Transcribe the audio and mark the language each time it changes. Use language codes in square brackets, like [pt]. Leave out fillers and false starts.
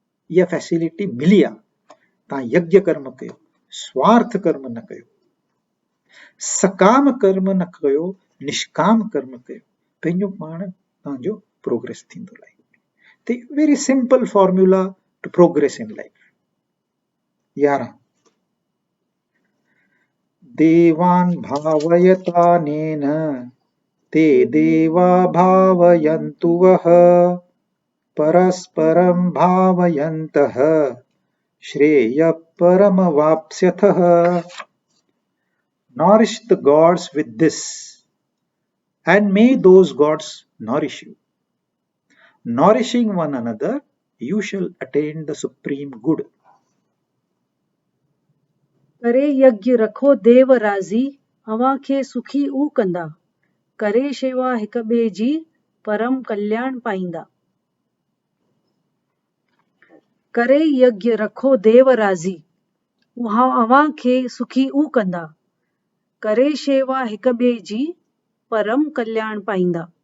[sd] इहा फैसिलिटी मिली आहे, तव्हां यज्ञ कर्म कयो, स्वार्थ कर्म न कयो, सकाम कर्म न कयो, निष्काम कर्म कयो, पंहिंजो पाण तव्हांजो प्रोग्रेस थींदो लाइफ में। [en] त very simple formula to progress in life. [sa] 11 देवान् भावयतानेन ते देवा भावयन्तु वः परस्परं भावयन्तः श्रेयः परमवाप्स्यथः। [en] Nourish the gods with this, and may those gods nourish you. Nourishing one another, you shall attain the supreme good. [sd] करे यज्ञ रखो देव राज़ी, अव्हां खे सुखी ऊ कंदा, करे शेवा हिक ॿिए जी, परम कल्याण पाईंदा। करे यज्ञ रखो देव राज़ी, अव्हां खे सुखी ऊ कंदा, करे शेवा हिक ॿिए जी, परम कल्याण पाईंदा।